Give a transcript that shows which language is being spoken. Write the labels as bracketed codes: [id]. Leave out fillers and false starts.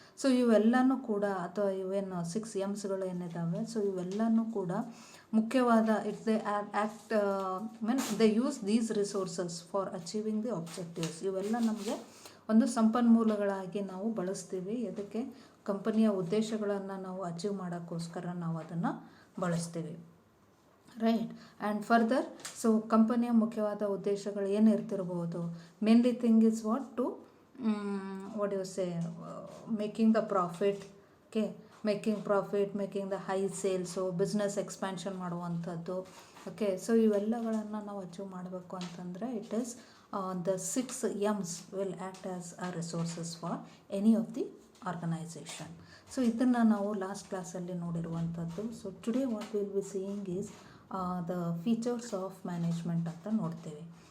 [kn] So ಇವೆಲ್ಲನೂ ಕೂಡ ಅಥವಾ ಇವೇನು 6 M's ಏನಿದ್ದಾವೆ, ಸೊ ಇವೆಲ್ಲನೂ ಕೂಡ ಮುಖ್ಯವಾದ [en] It's they act mean they use these resources for achieving the objectives. [kn] ಇವೆಲ್ಲ ನಮಗೆ ಒಂದು ಸಂಪನ್ಮೂಲಗಳಾಗಿ ನಾವು ಬಳಸ್ತೀವಿ. ಇದಕ್ಕೆ ಕಂಪನಿಯ ಉದ್ದೇಶಗಳನ್ನು ನಾವು ಅಚೀವ್ ಮಾಡೋಕ್ಕೋಸ್ಕರ ನಾವು ಅದನ್ನು ಬಳಸ್ತೀವಿ, ರೈಟ್. [en] and further so [kn] ಕಂಪನಿಯ ಮುಖ್ಯವಾದ ಉದ್ದೇಶಗಳು ಏನಿರ್ತಿರ್ಬೋದು, [en] Mainly thing is what to what you say making the profit, okay, making profit, making the high sales, so business expansion ಮಾಡುವಂಥದ್ದು. Okay, so [kn] ಇವೆಲ್ಲಗಳನ್ನು ನಾವು ಅಚೀವ್ ಮಾಡಬೇಕು ಅಂತಂದರೆ [en] It is the 6 M's will act as a resources for any of the organization. So [kn] ಇದನ್ನು ನಾವು last ಕ್ಲಾಸಲ್ಲಿ ನೋಡಿರುವಂಥದ್ದು. [en] so today what will be seeing is the features of management [kn] ಅಂತ ನೋಡ್ತೀವಿ.